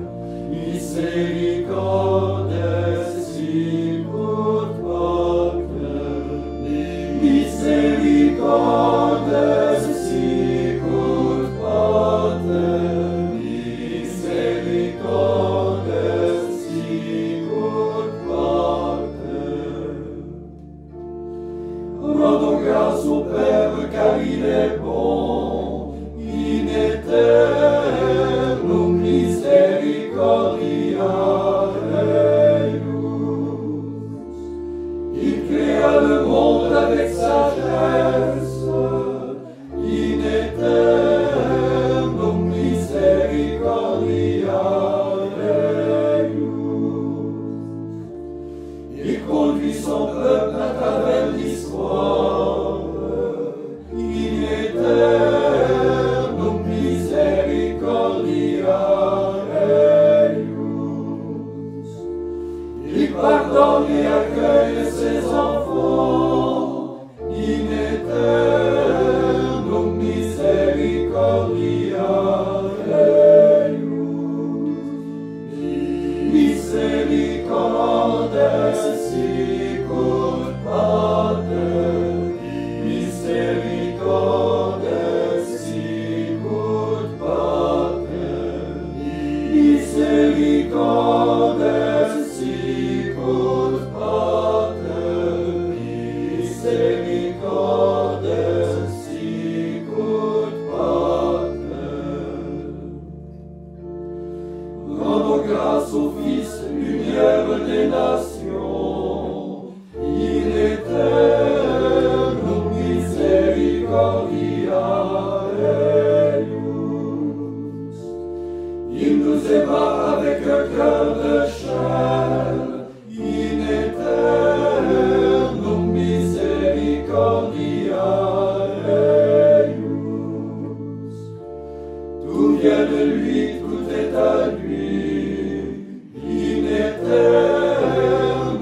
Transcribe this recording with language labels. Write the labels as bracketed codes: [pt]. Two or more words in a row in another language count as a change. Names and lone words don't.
[la] misericordes sicut Pater, misericordes sicut Pater, misericordes sicut Pater. [fr] Rendons grâce au Père car il est bon, [la] in aeternum misericordiae eius. [fr] Il créa le monde avec sagesse, [la] in aeternum misericordiae eius. [fr] Il conduit son peuple à travers l'histoire, [la] in aeternum misericordiae eius. [fr] Il pardonne et accueille ses enfants, [la] in aeternum misericordiae eius. Misericordes sicut Pater, misericordes sicut Pater, misericordes sicut Pater, misericordes sicut Pater. [fr] Rendons grâce au Fils, lumière des nations, [la] in aeternum misericordiae eius. [fr] Il nous aima avec un cœur de chair, [la] in aeternum misericordiae eius. [fr] Tout vient de lui, tout est à lui, [la] in aeternum